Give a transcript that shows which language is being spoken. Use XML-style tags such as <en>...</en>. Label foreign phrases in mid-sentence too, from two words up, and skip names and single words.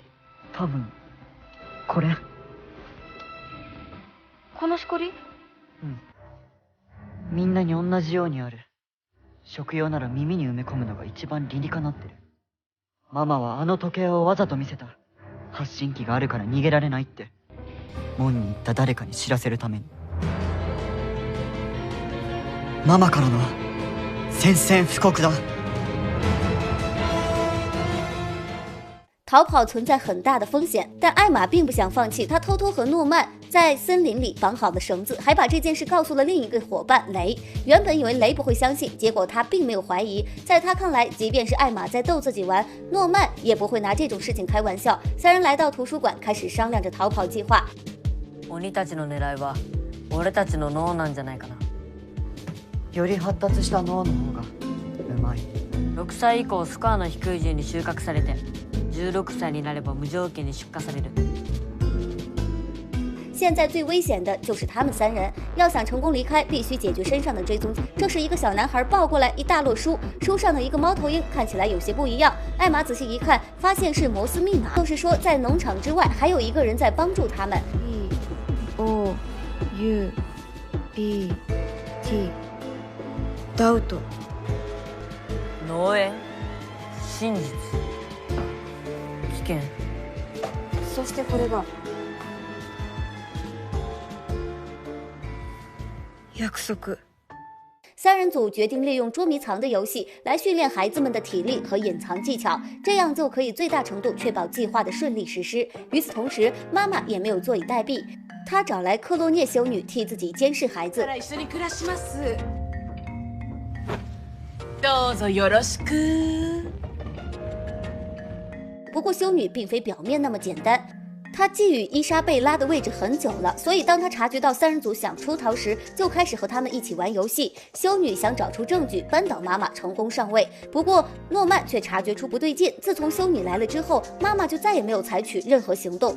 <ja>多分これ。このしこり？みんなに同じようにある。食用なら耳に埋め込むのが一番理にかなってる。ママはあの時計をわざと見せた。発信機があるから逃げられないって。門に行った誰かに知らせるために。ママからの宣戦布告だ。</ja> <zh>逃跑存在很大的风险，但艾玛并不想放弃。她偷偷和诺曼在森林里绑好了绳子，还把这件事告诉了另一个伙伴雷。原本以为雷不会相信，结果他并没有怀疑。在他看来，即便是艾玛在逗自己玩，诺曼也不会拿这种事情开玩笑。三人来到圖書館，开始商量着逃跑计划。</zh> <ja>鬼たちの狙いは俺たちの脳なんじゃないかな。より発達した脳の方がうまい。 6歳以降スコアの低い順に収穫されて16歳になれば無条件に出荷される。</ja> <zh>现在最危险的就是他们三人，要想成功离开，必须解决身上的追踪器。这时，一个小男孩抱过来一大摞书，书上的一个猫头鹰看起来有些不一样。艾玛仔细一看，发现是摩斯密码，就是说在农场之外还有一个人在帮助他们。</zh> <ja>EOUBT ダウト。農園、真実、危険。そしてこれが約束。</ja> <zh>三人组决定利用捉迷藏的游戏来训练孩子们的体力和隐藏技巧，这样就可以最大程度确保计划的顺利实施。与此同时，妈妈也没有坐以待毙，她找来克洛涅修女替自己监视孩子。</zh> <ja>どうぞよろしく。</ja> <zh>不过修女并非表面那么简单，她觊觎伊莎贝拉的位置很久了，所以当她察觉到三人组想出逃时，就开始和他们一起玩游戏。修女想找出证据扳倒妈妈，成功上位。不过诺曼却察觉出不对劲，自从修女来了之后，妈妈就再也没有采取任何行动。</zh>